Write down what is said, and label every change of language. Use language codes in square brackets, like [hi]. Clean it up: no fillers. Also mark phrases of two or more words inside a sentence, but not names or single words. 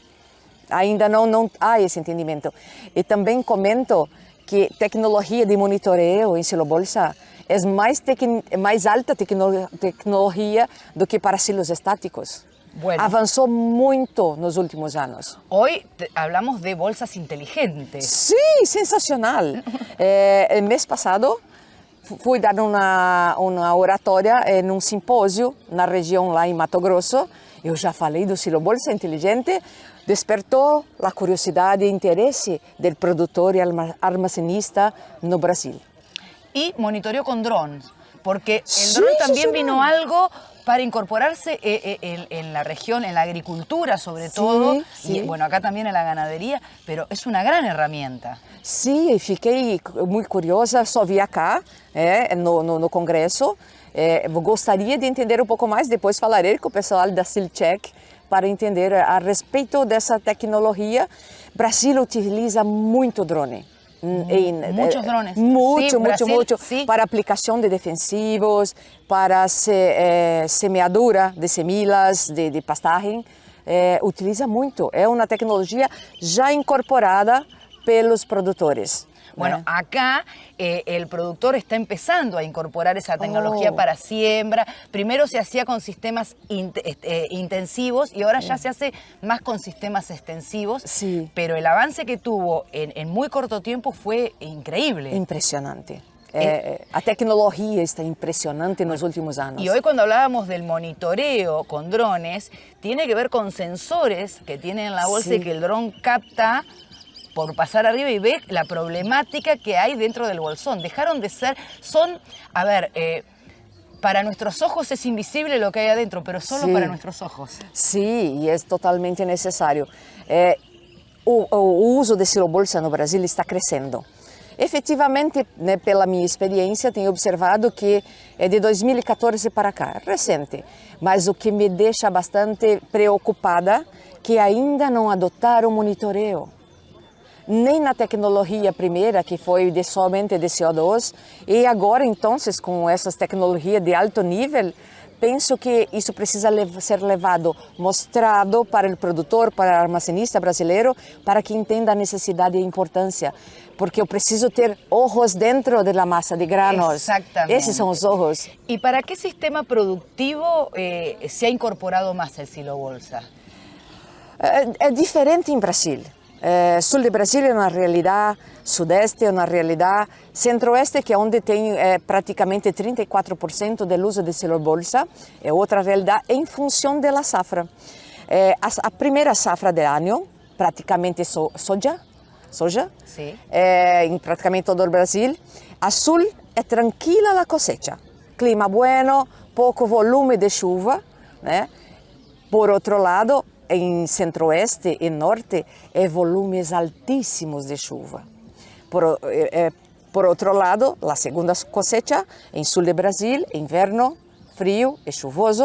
[pt] Ainda não há esse entendimento. E também comento que tecnologia de monitoreio em Silobolsa é mais alta tecnologia do que para silos estáticos. [es] Bueno. [pt] Avançou muito nos últimos anos. [es] Hoy hablamos de bolsas inteligentes. [pt] Sim, sensacional. El mês passado fui dar uma oratória em um simpósio na região lá em Mato Grosso. Eu já falei do silo bolsa inteligente, despertou a curiosidade e interesse do produtor e armazenista no Brasil. [es] Y monitoreo con drones, porque el dron también vino algo para incorporarse en la región, en la agricultura sobre todo, y bueno, acá también en la ganadería, pero es una gran herramienta. [pt] Sim, fiquei muito curiosa, só vi acá, no congresso. Gostaria de entender um pouco mais, depois falarei com o pessoal da Silcheck para entender a respeito dessa tecnologia. Brasil utiliza muito drone. [es] Muchos drones. Mucho. [pt] Para aplicação de defensivos, para semeadura de semillas, de pastagem. Utiliza muito. É uma tecnologia já incorporada pelos produtores. [es] Bueno, acá el productor está empezando a incorporar esa tecnología para siembra. Primero se hacía con sistemas intensivos y ahora ya se hace más con sistemas extensivos. Sí. Pero el avance que tuvo en muy corto tiempo fue increíble. [pt] Impressionante. A tecnologia está impressionante nos últimos anos. [es] Y hoy cuando hablábamos del monitoreo con drones, tiene que ver con sensores que tienen en la bolsa y que el dron capta por pasar arriba y ve la problemática que hay dentro del bolsón. Dejaron de ser, para nuestros ojos es invisible lo que hay adentro, pero solo para nuestros ojos. [pt] Sim, e é totalmente necessário. O uso de silo bolsa no Brasil está crescendo. Efetivamente, pela minha experiência, tenho observado que é de 2014 para cá, recente. Mas o que me deixa bastante preocupada é que ainda não adotaram monitoreo. Nem na tecnologia primeira, que foi somente de CO2, e agora, então, com essas tecnologias de alto nível, penso que isso precisa ser levado, mostrado para o produtor, para o armazenista brasileiro, para que entenda a necessidade e a importância. Porque eu preciso ter ojos dentro da massa de granos. [es] Exactamente. [pt] Esses são os ojos. [es] ¿Y para qué sistema productivo se ha incorporado más el silo bolsa? [pt] É diferente em Brasil. Sul do Brasil é uma realidade, sudeste é uma realidade, centro-oeste, que é onde tem praticamente 34% do uso de silo bolsa, é outra realidade em função da safra. A primeira safra do ano, praticamente soja, em praticamente todo o Brasil. A sul é tranquila a [es] cosecha, clima bueno, [pt] pouco volume de chuva, né? Por outro lado, em centro-oeste e norte, volumes altíssimos de chuva. Por outro lado, a segunda cosecha, em sul do Brasil, inverno, frio e chuvoso.